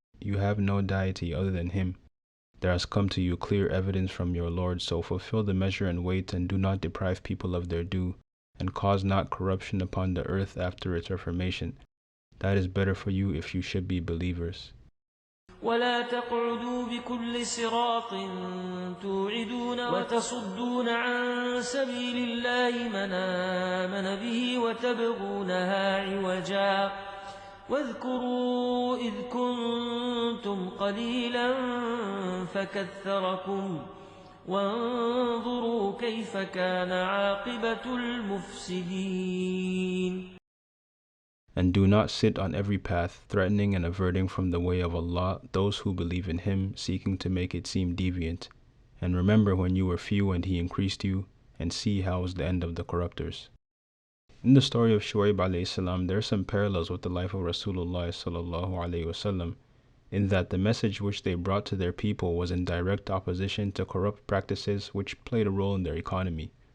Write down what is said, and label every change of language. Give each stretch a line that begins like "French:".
English: You have no deity other than Him. There has come to you clear evidence from your Lord, so fulfill the measure and weight, and do not deprive people of their due, and cause not corruption upon the earth after its reformation. That is better for you if you should be believers."
Arabic: ولا تقعدوا بكل صراط توعدون وتصدون عن سبيل الله من آمن به وتبغونها عوجا واذكروا إذ كنتم قليلا فكثركم وانظروا كيف كان عاقبة المفسدين.
English: And do not sit on every path, threatening and averting from the way of Allah those who believe in Him, seeking to make it seem deviant. And remember when you were few and He increased you, and see how is the end of the corruptors. In the story of Shu'aib alayhi salam, there are some parallels with the life of Rasulullah sallallahu alayhi wasallam, in that the message which they brought to their people was in direct opposition to corrupt practices which played a role in their economy.